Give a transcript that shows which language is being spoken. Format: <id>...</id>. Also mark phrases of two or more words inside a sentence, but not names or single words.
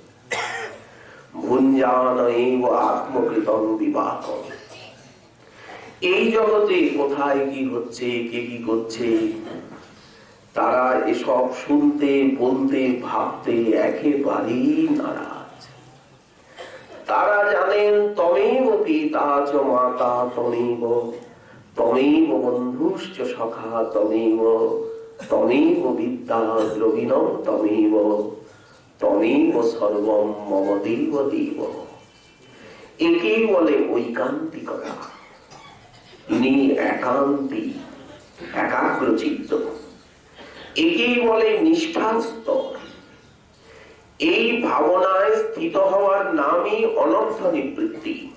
<sa>ভুঞ্জানৈব আত্মকৃতং বিবাহ।</sa> <bn>এই জগতে কোথায় কি হচ্ছে, কে কি করছে, তারা এসব শুনতে, বলতে, ভাবতে একেবারেই নারাজ। তারা জানেন</bn> <sa>তমেব পিতা চ মাতা তমেব, তমেব বন্ধুশ্চ সখা তমেব, তমেব বিদ্যা দ্রবিণম তমেব, তমেব সর্বম মম দেব দেব।</sa> <bn>একেই বলে ঐকান্তিকতা। ইনি একান্তি, একাগ্রচিত্ত। একেই বলে নিষ্ঠাস্ত। এই ভাবনায় স্থিত হওয়ার নামই অনর্থ নিবৃত্তি।</bn>